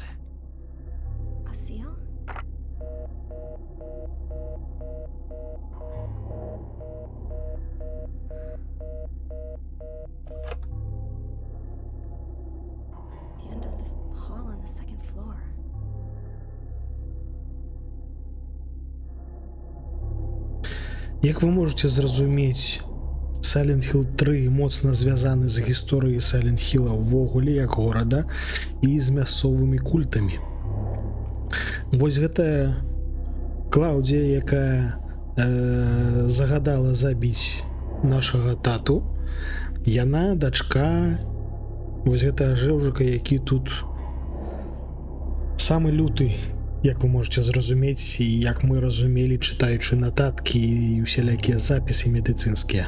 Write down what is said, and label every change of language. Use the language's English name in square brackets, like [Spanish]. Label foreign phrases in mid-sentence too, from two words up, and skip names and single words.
[English] A seal? The end of the hall on the second floor. [Belarusian] Як вы можете зразумець, Silent Hill 3 моцна звязаны з гісторыяй Silent Hill ўвогуле як горада і з мясцовымі культамі. Вось гэтая Клаўдія, якая загадала забіць нашага тату, яна дачка вось гэтага жэўжыка, які тут самы люты, як вы можете зразумець, і як мы разумелі, чытаючы нататкі і усялякія запісы медыцынскія.